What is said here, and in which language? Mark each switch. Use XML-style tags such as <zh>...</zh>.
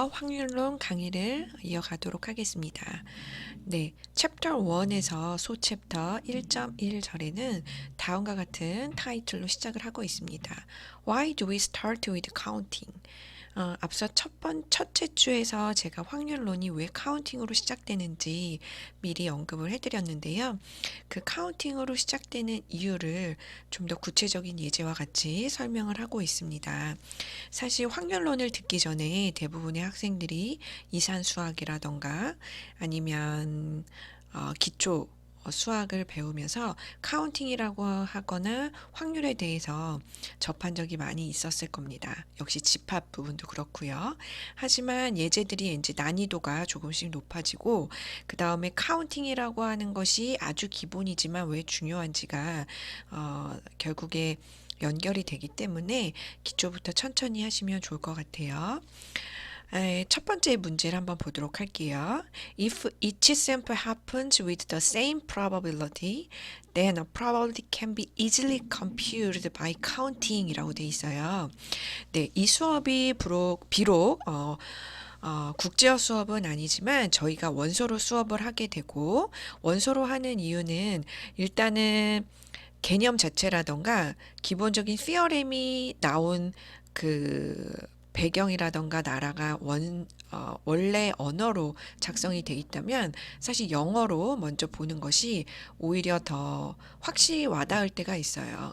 <ko>확률론 강의를 이어가도록 하겠습니다. 네, 챕터 1에서 소챕터 1.1절에는 다음과 같은 타이틀로 시작을 하고 있습니다.</ko> <en>Why do we start with counting?</en> <ko>앞서 첫째 주에서 제가 확률론이 왜 카운팅으로 시작되는지 미리 언급을 해드렸는데요. 그 카운팅으로 시작되는 이유를 좀 더 구체적인 예제와 같이 설명을 하고 있습니다. 사실 확률론을 듣기 전에 대부분의 학생들이 이산수학이라던가 아니면 기초 수학을 배우면서 카운팅이라고 하거나 확률에 대해서 접한 적이 많이 있었을 겁니다. 역시 집합 부분도 그렇고요. 하지만 예제들이 이제 난이도가 조금씩 높아지고 그 다음에 카운팅이라고 하는 것이 아주 기본이지만 왜 중요한지가 결국에 연결이 되기 때문에 기초부터 천천히 하시면 좋을 것 같아요. 첫 번째 문제를 한번 보도록 할게요.</ko> <en>If each sample happens with the same probability, then a probability can be easily computed by counting</en> <ko>이라고 돼 있어요. 네, 이 수업이 비록 국제어 수업은 아니지만 저희가 원서로 수업을 하게 되고 원서로 하는 이유는 일단은 개념 자체라던가 기본적인 시어렘이 나온 그 배경이라던가 나라가 원래 언어로 작성이 돼 있다면 사실 영어로 먼저 보는 것이 오히려 더 확실히 와닿을 때가 있어요.</ko>